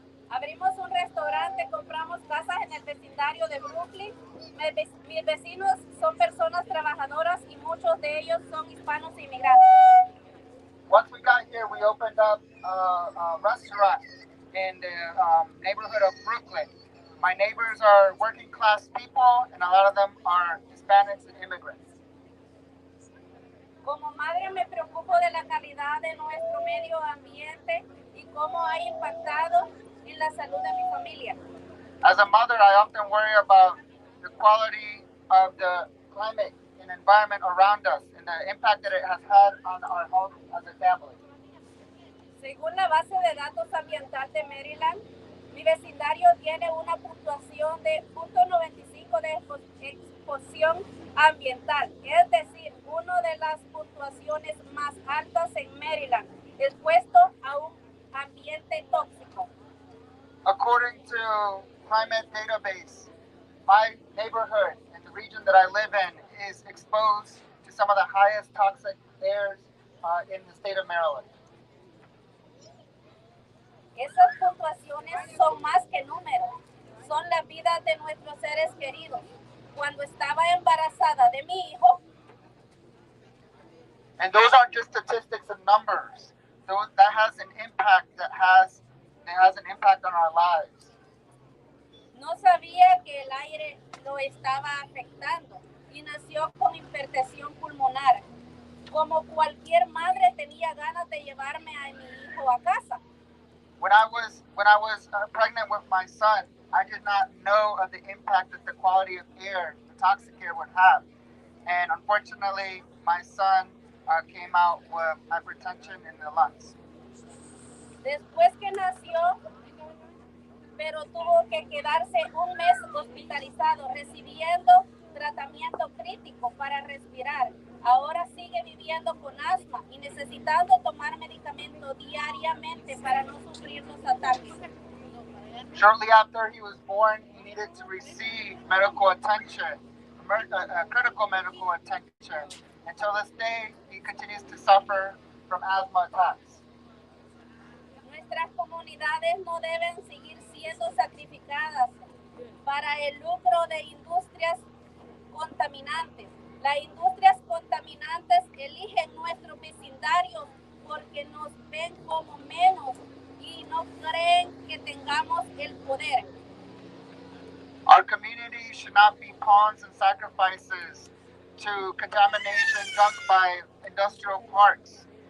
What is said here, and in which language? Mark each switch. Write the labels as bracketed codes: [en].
[es] Abrimos un restaurante, compramos casas en el vecindario de Brooklyn. Mis vecinos son personas trabajadoras y muchos de ellos son hispanos e inmigrantes. [en] Once we got here, we opened up a restaurant in the neighborhood of Brooklyn. My neighbors are working class people, and a lot of them are Hispanics and immigrants. [es] Como madre me preocupo de la calidad de nuestro medio ambiente y cómo ha impactado en la salud de mi familia. [en] As a mother, I often worry about the quality of the climate and environment around us and the impact that it has had on our health as a family. [es] Según la base de datos ambiental de Maryland, mi vecindario tiene una puntuación de .95 de exposición ambiental, es decir, una de las puntuaciones más altas en Maryland, expuesto a un ambiente tóxico. [en] According to climate database, my neighborhood and the region that I live in is exposed to some of the highest toxic airs in the state of Maryland. [es] Esas puntuaciones son más que números, son las vidas de nuestros seres queridos. Cuando estaba embarazada de mi hijo, [en] and those aren't just statistics and numbers. That has an impact has an impact on our lives. [es] no sabía que el aire lo estaba afectando y nació con hipertensión pulmonar. Como cualquier madre tenía ganas de llevarme a mi hijo a casa. [en] When I was pregnant with my son, I did not know of the impact that the quality of air, the toxic air, would have. And unfortunately, my son came out with hypertension in the lungs. [es] Después que nació, pero tuvo que quedarse un mes hospitalizado, recibiendo tratamiento crítico para respirar. Ahora sigue viviendo con asma y necesitando tomar medicamento diariamente para no sufrir los ataques. [en] Shortly after he was born, he needed to receive medical attention, critical medical attention. Until this day, he continues to suffer from asthma attacks. [es] Nuestras comunidades no deben seguir siendo sacrificadas para el lucro de industrias contaminantes. Las industrias contaminantes eligen nuestros vecindarios porque nos ven como menos y no creen que tengamos el poder. [en] Our community should not be pawns and sacrifices to contamination dumped by industrial parks.